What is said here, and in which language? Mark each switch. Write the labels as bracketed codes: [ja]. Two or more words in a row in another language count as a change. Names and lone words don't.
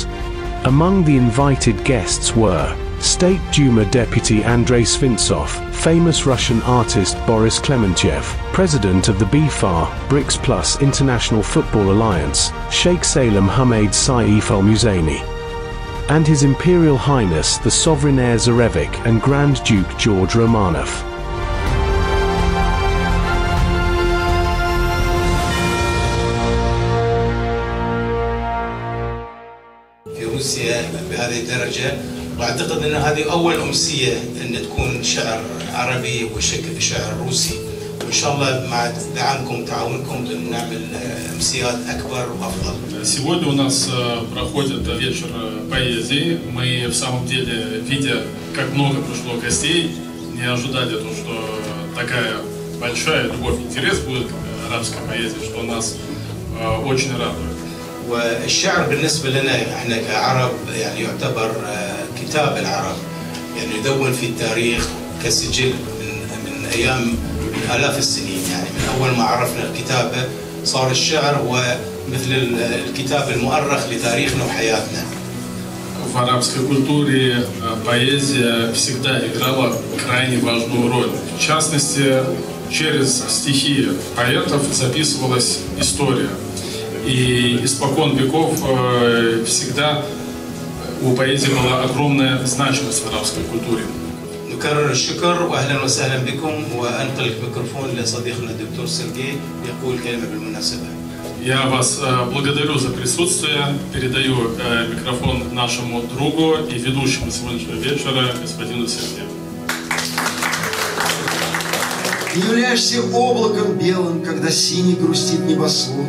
[en] Among the invited guests were State Duma Deputy Andrei Svintsov, famous Russian artist Boris Klementyev, President of the BFAR, BRICS Plus International Football Alliance, Sheikh Salem Hamid Saif Al-Muzaini, and His Imperial Highness the Sovereign Heir Zarevich and Grand Duke George Romanov. [ar] في روسيا بهذه الدرجة، واعتقد ان هذه اول امسيه ان تكون شعر عربي وشعر روسي، وان شاء الله مع دعمكم وتعاونكم نعمل امسيات اكبر وافضل. [ru] Сегодня у нас проходит вечер поэзии. Мы в самом деле, видя, как много пришло гостей, не ожидали то, что такая большая любовь, интерес будет к арабской поэзии, что нас очень радует. [ar] والشعر بالنسبه لنا احنا كعرب يعني يعتبر كتاب العرب، يعني يدون في التاريخ كسجل من ايام من آلاف السنين، يعني من اول ما عرفنا الكتابه صار الشعر هو مثل الكتاب المؤرخ لتاريخنا وحياتنا. [ru] В арабской культуре поэзия всегда играла крайне важную роль. В частности, через стихи поэтов записывалась история. И испокон веков всегда у поэзии была огромная значимость в арабской культуре. [ar] نكرر الشكر واهلا وسهلا بكم، وانقل الميكروفون لصديقنا الدكتور سيرجي يقول كلمه بالمناسبه. [ru] Я вас благодарю за присутствие, передаю микрофон нашему другу и ведущему сегодняшнего вечера, господину Сергею. Ты являешься облаком белым, когда синий грустит небосвод.